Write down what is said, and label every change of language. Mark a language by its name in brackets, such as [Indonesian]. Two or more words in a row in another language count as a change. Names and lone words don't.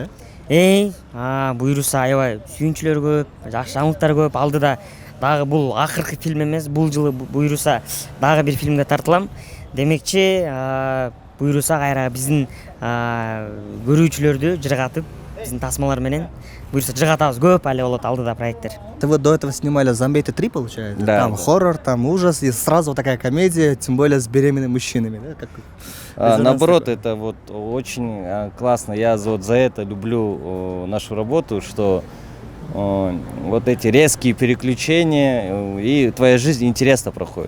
[Kyrgyz] Буйруса аябай сүйүнчүлөр көп, жакшы жаңылыктар көп. Алдыда дагы бул акыркы фильм эмес, бул жылы буйруса дагы бир фильмге тартылам. Демекчи, буйруса кайра биздин көрүүчүлөрдү жыргатып, биздин тасмалар менен буйруса жыргатабыз, көп але болот алдыда проекттер. [Russian] Вы до этого снимали «Зомбейты 3», получается? Да. Там хоррор, там ужас, и сразу такая комедия, тем более с беременными мужчинами, да? Как Наоборот, такой. это вот очень классно. Я вот за это люблю нашу работу, что вот эти резкие переключения, и твоя жизнь интересно проходит.